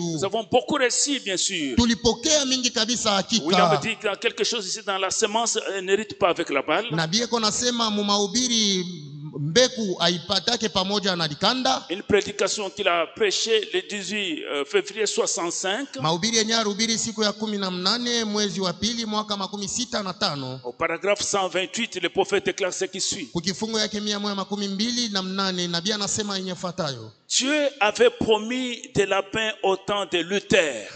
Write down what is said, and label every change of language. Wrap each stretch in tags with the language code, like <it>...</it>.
<fr>Nous avons beaucoup reçu, bien sûr.</fr> <sw>Tulipokea mingi kabisa hakika.</sw> <fr>William me dit que quelque chose ici dans la semence n'hérite pas avec la balle.</fr> <sw>Nabii eko nasema mu mahubiri mbeku haipatake pamoja na likanda.</sw> <fr>Une prédication qu'il a prêchée le 18 février 65.</fr> <sw>Mahubiri yenye alihubiri siku ya 18 mwezi wa pili mwaka 65.</sw> <fr>Au paragraphe 128, le prophète déclare ce qui suit.</fr> <sw>Kukifungo yake 128 nabii anasema yenye fuatayo.</sw> <fr>Dieu avait promis des lapins au temps de Luther.</fr>